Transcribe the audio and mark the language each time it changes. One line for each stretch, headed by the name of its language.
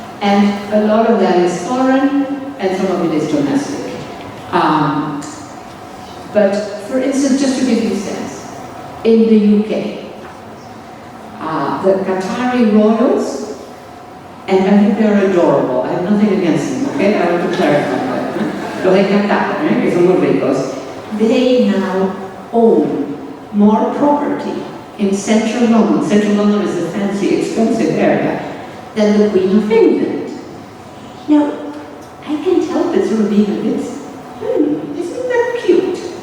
English: And a lot of that is foreign, and some of it is domestic. But for instance, just to give you a sense, in the UK, the Qatari royals, and I think they're adorable, I have nothing against them, okay? I want to clarify that.
Spanish: Lo de Qatar, que son muy ricos.
English: They now own more property in central London. Central London is a fancy, expensive area, than the Queen of England. Now, I can't help it sort of being a bit, isn't that cute?